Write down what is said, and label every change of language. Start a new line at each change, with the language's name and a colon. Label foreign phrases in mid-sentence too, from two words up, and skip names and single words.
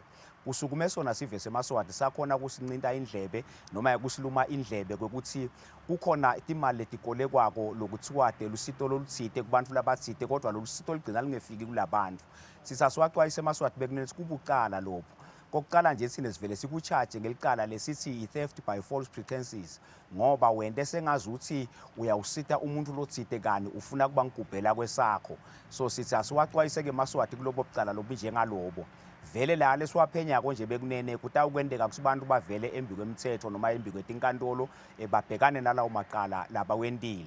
Swati: Kusukume sona sive seMaswati sakhona kusincinta indlebe noma kusiluma indlebe kwekuthi kukhona timali letikole kwako lokuthiwa lusito lolutsite kubantfu labatsite kodwa lolusito ligcina lingefiki kulabantu. Sisaswacwayisa eMaswati bekunene sikubucala lopho. Kokuqala nje sine sivele sikucharge ngelicala lesithi
English: theft by false pretenses
Swati: ngoba wente sengazuthi uyawusita umuntu lotsite kani ufuna kuba ngigubhela kwesakho. So sithi asiwacwayise ke eMaswati kulobo bucala lobu njengalobo. Vele la lesiwaphenya konje bekunene kutawukwendeka ukuthi abantu bavele embi kwemthetho noma embi kwetinkantolo babhekane nalawo maqala labawendile.